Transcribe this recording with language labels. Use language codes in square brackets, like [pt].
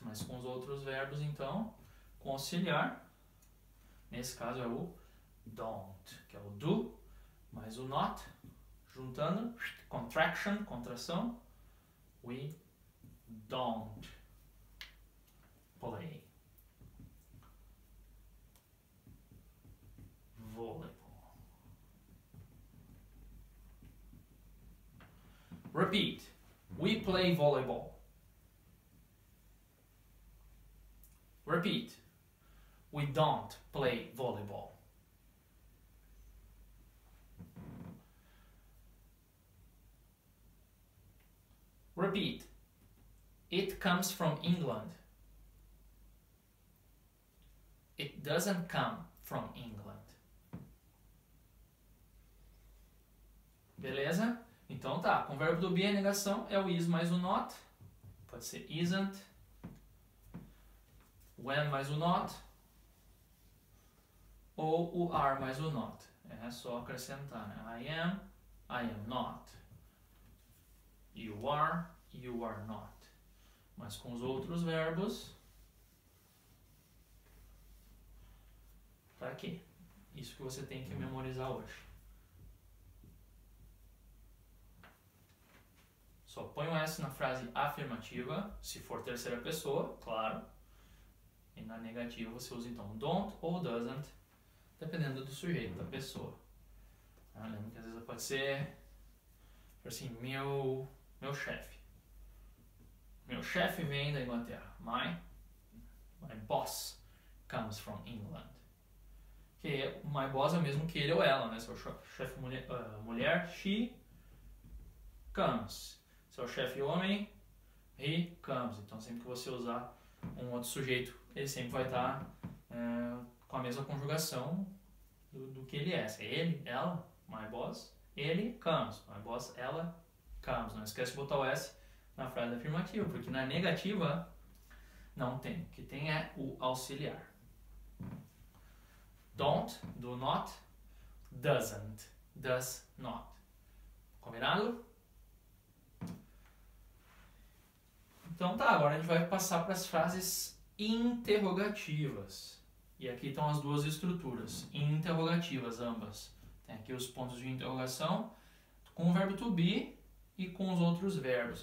[pt] Mas com os outros verbos, então, com auxiliar, nesse caso é o don't, que é o do, mais o not, juntando, contraction, contração, [en] we don't play volleyball. Repeat. We play volleyball. Repeat. We don't play volleyball. Repeat. It comes from England. It doesn't come from England. [pt] Beleza? Então tá, com o verbo to be a negação é o is mais o not. Pode ser isn't. When mais o not. Ou o are mais o not. É só acrescentar, né? [en] I am not. You are not. [pt] Mas com os outros verbos, tá aqui. Isso que você tem que memorizar hoje. Só põe o S na frase afirmativa, se for terceira pessoa, claro. E na negativa você usa então don't ou doesn't, dependendo do sujeito, da pessoa. Lembra que às vezes pode ser assim, meu chefe. Meu chefe vem da Inglaterra. [en] My boss comes from England. [pt] Que my boss é o mesmo que ele ou ela, né? Se é o chefe mulher, [en] she comes. [pt] Se é o chefe homem, [en] he comes. [pt] Então sempre que você usar um outro sujeito, ele sempre vai estar com a mesma conjugação do que ele é. Se é ele, ela, my boss, ele comes. My boss, ela comes. Não esquece de botar o S na frase afirmativa, porque na negativa não tem. O que tem é o auxiliar. [en] Don't, do not, doesn't, does not. [pt] Combinado? Então tá, agora a gente vai passar para as frases interrogativas. E aqui estão as duas estruturas, interrogativas ambas. Tem aqui os pontos de interrogação com o verbo to be e com os outros verbos.